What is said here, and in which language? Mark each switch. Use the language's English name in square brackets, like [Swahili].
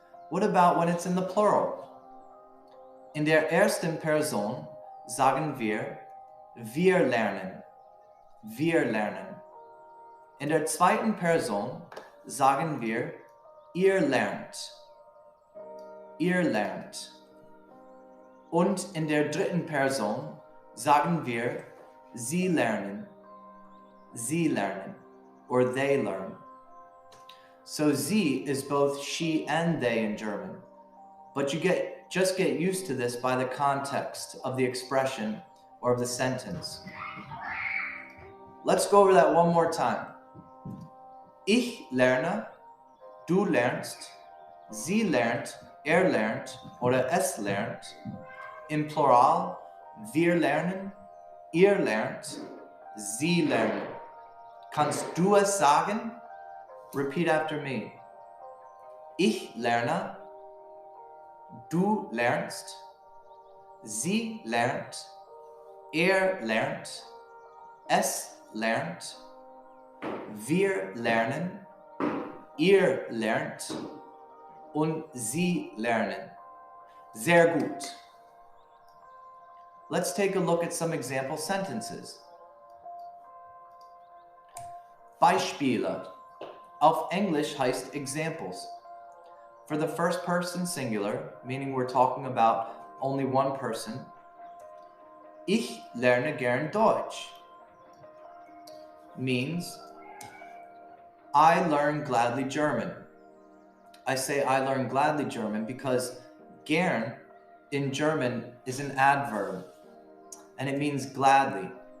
[English] What about when it's in the plural? [German] In der ersten Person sagen wir lernen. Wir lernen. In der zweiten Person sagen wir ihr lernt. Ihr lernt. Und in der dritten Person sagen wir sie lernen. Sie lernen. [English] Or they learn. So sie is both she and they in German. But you just get used to this by the context of the expression or of the sentence. Let's go over that one more time. [German] Ich lerne, du lernst, sie lernt, lernt oder es lernt. Im Plural, wir lernen, ihr lernt, sie lernen. Kannst du es sagen? [English] Repeat after me. [German] Ich lerne, du lernst, sie lernt, lernt, es lernt, wir lernen, ihr lernt und sie lernen. Sehr gut. [English] Let's take a look at some example sentences. [German] Beispiele. Auf Englisch heißt examples. [English] For the first person singular, meaning we're talking about only one person, [German] ich lerne gern Deutsch [English] means I learn gladly German. I say I learn gladly German because gern in German is an adverb and it means gladly.